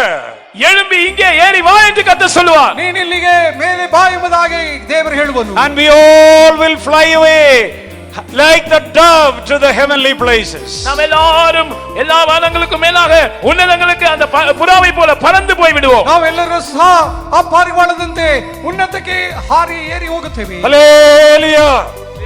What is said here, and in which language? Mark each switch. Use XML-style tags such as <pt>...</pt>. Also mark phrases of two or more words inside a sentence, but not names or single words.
<ta>எழும்பி இங்கே ஏறி வா என்று கர்த்தர் சொல்லுவார்.</ta> <kn>ನೀನಿಲ್ಲಿಗೆ ಮೇಲೆ ಬಾ ಎಂಬುದಾಗಿ ದೇವರು ಹೇಳುವನು.</kn> <en>And we all will fly away like the dove to the heavenly places.</en> <ta>நாம் எல்லாரும் எல்லா வானங்களுக்கும் மேலாக உன்னதங்களுக்கு அந்த புறாவை போல பறந்து போய் விடுவோம்.</ta> <kn>ನಾವೆಲ್ಲರೂ ಸಹ ಆ ಪಾರಿವಾಳದಂತೆ ಉನ್ನತಕ್ಕೆ ಹಾರಿ ಏರಿ ಹೋಗುತ್ತೇವೆ. Hallelujah.</kn>